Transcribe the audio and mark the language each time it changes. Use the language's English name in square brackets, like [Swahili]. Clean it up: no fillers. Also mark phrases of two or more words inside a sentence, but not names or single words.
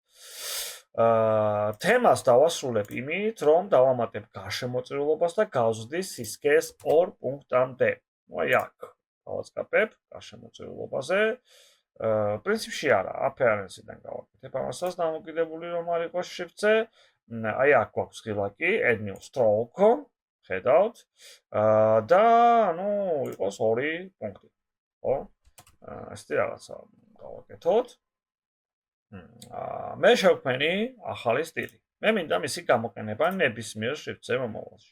[Georgian] თემას დავასრულებ იმით, რომ დავამატებ გარშემოწირულობას და გავზრდის სისქეს 2 პუნქტამდე. ნუ აი აქ დავაწყაპებ გარშემოწირულობაზე. პრინციპში არა, appearance-დან გავაკეთებ ამასაც დამოკიდებული რომ არ იყოს შრიფტზე. აი აქ გვაქვს ღილაკი [English] add new stroke, [Georgian] ხედავთ. და ანუ იყოს 2 პუნქტი. ხო? ასეთი რაღაცა გავაკეთოთ. მე შევქმენი ახალი სტილი. მე მინდა მისი გამოყენება ნებისმიერ შრიფტზე მომავალში.